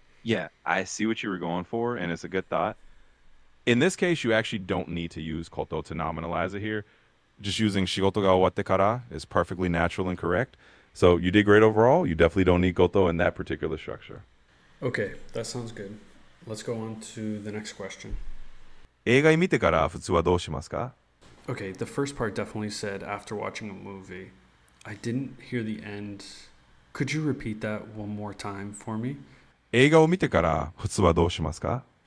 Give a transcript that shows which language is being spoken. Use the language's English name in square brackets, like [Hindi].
[English] Yeah, I see what you were going for, and it's a good thought. In this case, you actually don't need to use koto to nominalize it here. Just using shigoto ga owatte kara is perfectly natural and correct. So you did great overall. You definitely don't need koto in that particular structure. Okay, that sounds good. Let's go on to the next question. [Japanese] 映画見てから普通はどうしますか？ [English] Okay, the first part definitely said after watching a movie. I didn't hear the end. Could you repeat that one more time for me? [Japanese] 映画を見てから普通はどうしますか？